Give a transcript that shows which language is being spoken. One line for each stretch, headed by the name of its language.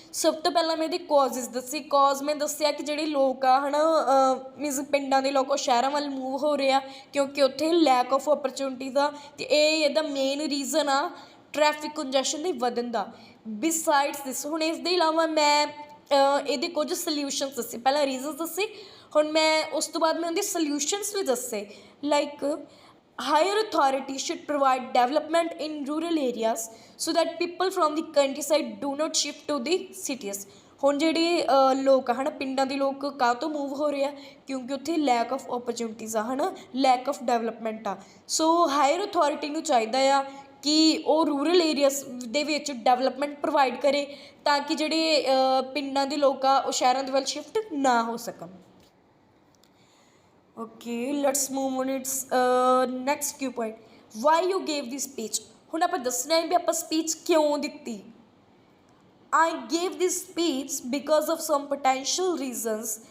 Punjabi: ਸਭ ਤੋਂ ਪਹਿਲਾਂ ਮੈਂ ਇਹਦੇ ਕਾਜ਼ਿਜ਼ ਦੱਸੇ। ਕਾਜ਼ ਮੈਂ ਦੱਸਿਆ ਕਿ ਜਿਹੜੇ ਲੋਕ ਆ ਹੈ ਨਾ ਮੀਨਜ਼ ਪਿੰਡਾਂ ਦੇ ਲੋਕ ਉਹ ਸ਼ਹਿਰਾਂ ਵੱਲ ਮੂਵ ਹੋ ਰਹੇ ਆ ਕਿਉਂਕਿ ਉੱਥੇ ਲੈਕ ਆਫ ਓਪਰਚੁਨਿਟੀਜ਼ ਆ, ਅਤੇ ਇਹ ਇਹਦਾ ਮੇਨ ਰੀਜ਼ਨ ਆ ਟ੍ਰੈਫਿਕ ਕੰਜੈਸ਼ਨ ਦੇ ਵਧਣ ਦਾ।
English: besides this,
Punjabi: ਹੁਣ ਇਸ ਦੇ ਇਲਾਵਾ ਮੈਂ ਇਹਦੇ ਕੁਝ ਸਲਿਊਸ਼ਨਸ ਦੱਸੇ। ਪਹਿਲਾਂ ਰੀਜ਼ਨਸ ਦੱਸੇ, ਹੁਣ ਮੈਂ ਉਸ ਤੋਂ ਬਾਅਦ ਮੈਂ ਉਹਦੇ ਸਲਿਊਸ਼ਨਸ ਵੀ ਦੱਸੇ।
English: Like higher authority should provide development in rural areas so that people from the countryside do not shift to the cities.
Punjabi: ਹੁਣ ਜਿਹੜੇ ਲੋਕ ਆ ਹੈ ਨਾ ਪਿੰਡਾਂ ਦੇ ਲੋਕ ਕਾਹ ਤੋਂ ਮੂਵ ਹੋ ਰਹੇ ਆ ਕਿਉਂਕਿ ਉੱਥੇ ਲੈਕ ਆਫ ਓਪਰਚੁਨਿਟੀਜ਼ ਆ ਹੈ ਨਾ ਲੈਕ ਆਫ ਡਿਵੈਲਪਮੈਂਟ ਆ। ਸੋ ਹਾਇਰ ਅਥੋਰਿਟੀ ਨੂੰ ਚਾਹੀਦਾ ਆ ਕਿ ਉਹ ਰੂਰਲ ਏਰੀਆਸ ਦੇ ਵਿੱਚ ਡਿਵੈਲਪਮੈਂਟ ਪ੍ਰੋਵਾਈਡ ਕਰੇ ਤਾਂ ਕਿ ਜਿਹੜੇ ਪਿੰਡਾਂ ਦੇ ਲੋਕ ਆ ਉਹ ਸ਼ਹਿਰਾਂ ਦੇ ਵੱਲ ਸ਼ਿਫਟ ਨਾ ਹੋ ਸਕਣ।
English: Okay let's move on its next Q point why you gave the speech.
Punjabi: ਹੁਣ ਆਪਾਂ ਦੱਸਣਾ ਹੈ ਵੀ ਆਪਾਂ ਸਪੀਚ ਕਿਉਂ ਦਿੱਤੀ।
English: I gave this speech because of some potential reasons।